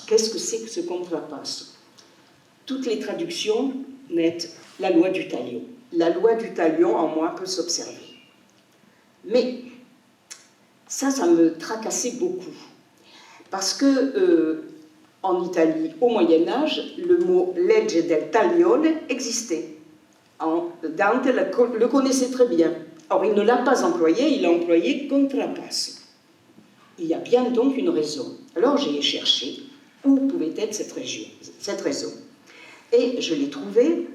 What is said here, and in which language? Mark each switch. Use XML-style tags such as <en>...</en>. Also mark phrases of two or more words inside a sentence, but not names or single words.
<fr>Qu'est-ce que c'est que ce contrapasso? Toutes les traductions mettent la loi du talion. La loi du talion, en moi, peut s'observer. Mais ça me tracassait beaucoup. Parce que en Italie, au Moyen-Âge, le mot</fr> <it>legge del taglione</it> <fr>existait. Dante le connaissait très bien. Or, il ne l'a pas employé, il l'a employé contrapasso. Il y a bien donc une raison. Alors, j'ai cherché où pouvait être cette raison. Et je l'ai trouvé.</fr>